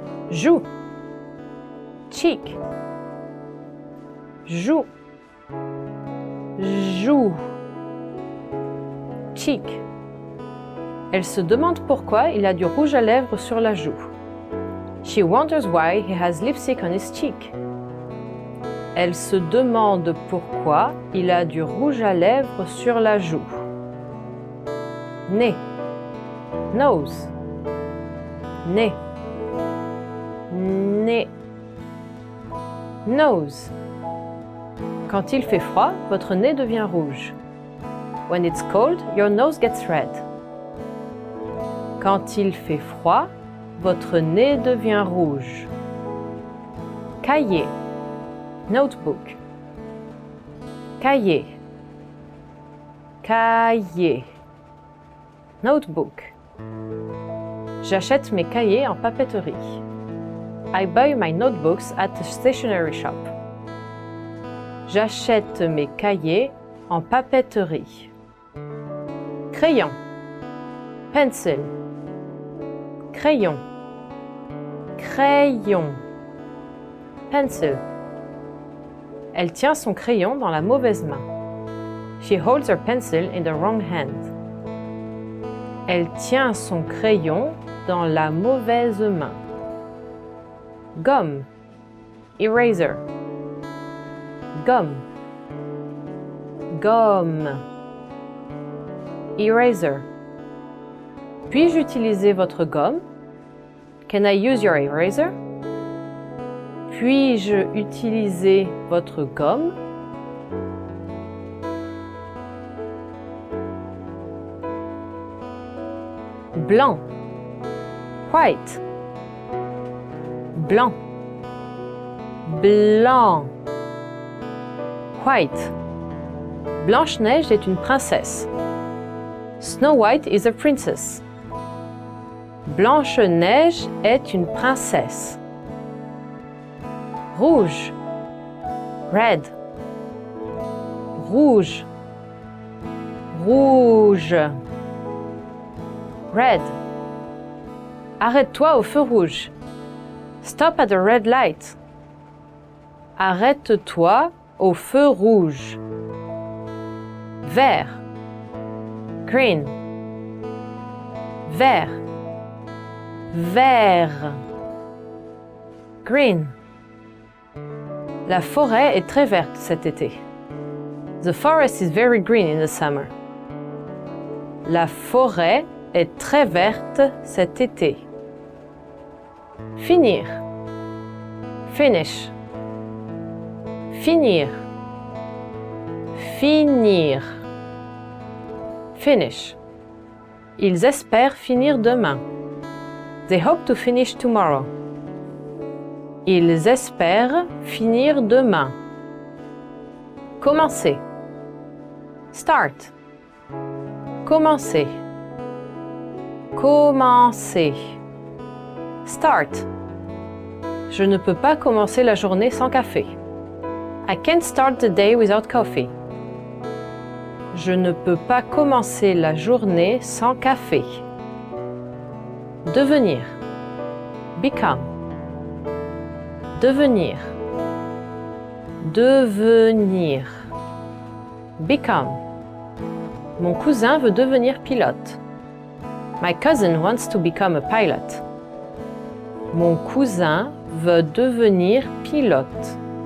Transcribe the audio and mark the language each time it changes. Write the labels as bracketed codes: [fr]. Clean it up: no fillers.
[fr] Joue. [en] Cheek. [fr] Joue. Joue. [en] Cheek. [fr] Elle se demande pourquoi il a du rouge à lèvres sur la joue. [en] She wonders why he has lipstick on his cheek. [fr] Elle se demande pourquoi il a du rouge à lèvres sur la joue. Nez. [en] Nose. [fr] Nez. Nez. Nose. Quand il fait froid, votre nez devient rouge. [en] When it's cold, your nose gets red. [fr] Quand il fait froid, votre nez devient rouge. Cahier. [en] Notebook. [fr] Cahier. Cahier. [en] Notebook. [fr] J'achète mes cahiers en papeterie. [en] I buy my notebooks at the stationery shop. [fr] J'achète mes cahiers en papeterie. Crayon. [en] Pencil. [fr] Crayon. Crayon. Pencil. Elle tient son crayon dans la mauvaise main. [en] She holds her pencil in the wrong hand. [fr] Elle tient son crayon dans la mauvaise main. Gomme. [en] Eraser. [fr] Gomme. Gomme. Eraser. Puis-je utiliser votre gomme? [en] Can I use your eraser? [fr] Puis-je utiliser votre gomme? Blanc. [en] White. [fr] Blanc. Blanc. White. Blanche-Neige est une princesse. [en] Snow White is a princess. [fr] Blanche-Neige est une princesse. Rouge. [en] Red. [fr] Rouge. Rouge. Red. Arrête-toi au feu rouge. [en] Stop at the red light. [fr] Arrête-toi au feu rouge. Vert. [en] Green. [fr] Vert. Vert. Green. La forêt est très verte cet été. [en] The forest is very green in the summer. [fr] La forêt est très verte cet été. Finir. [en] Finish. [fr] Finir. Finir. Finish. Ils espèrent finir demain. [en] They hope to finish tomorrow. [fr] Ils espèrent finir demain. Commencer. [en] Start. [fr] Commencer. Commencer. [en] Start. [fr] Je ne peux pas commencer la journée sans café. [en] I can't start the day without coffee. [fr] Je ne peux pas commencer la journée sans café. Devenir. [en] Become. [fr] Devenir. Devenir. [en] Become. [fr] Mon cousin veut devenir pilote. [en] My cousin wants to become a pilot. [fr] Mon cousin veut devenir pilote.